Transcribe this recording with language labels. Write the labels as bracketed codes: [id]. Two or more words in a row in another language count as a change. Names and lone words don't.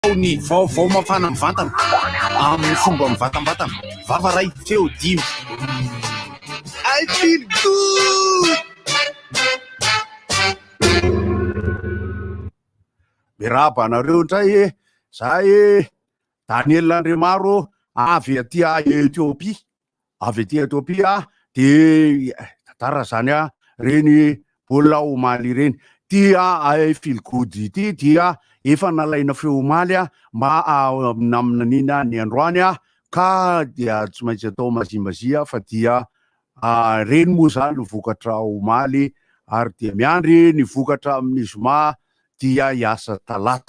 [mg] Ny vaovao mafana mivantana amin'ny fomba mivatambatana vavaray feo dimy. [en] I feel good. [mg] Miraba anareo indray zay Daniel Andremaro avy aty Etiopia, avy aty Etiopia de tantara zany reny baolina omaly reny. Tia [en] I feel good [mg] ity dia efa nalaina feo omaly mba naminanina ny androany ka dia tsy maintsy atao mazimbazia fa dia reny moa zany vokatra omaly ary dia miandry ny vokatra amin'ny zoma dia hiasa talata.